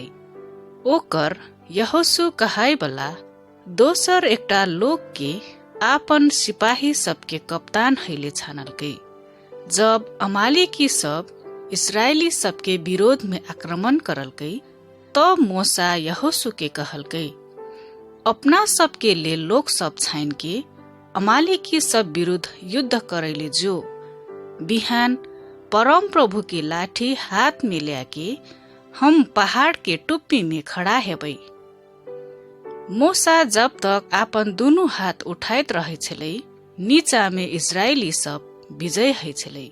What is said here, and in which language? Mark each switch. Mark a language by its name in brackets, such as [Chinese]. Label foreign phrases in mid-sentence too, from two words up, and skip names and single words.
[Maithili] ओकर यहोशू कहाय वाला दोसर एकटा लोक के आपन सिपाही सबके कप्तान हैले छानलकै। जब अमालेकी सब इस्राएली सबके विरोध में आक्रमण करलकै तब मोसा यहोशू के कहलकै, अपना सबके लेल लोक सब छाइन के अमालेकी सब विरुद्ध युद्ध करैले जो। बिहान परम प्रभु की लाठी हाथ में ल्याके हम पहाड़ के टुप्पी में खड़ा हेबै। मोसा जब तक आपन दुनु हाथ उठाइत रहे छलै, नीचा में इस्राएली सब विजय है छलै।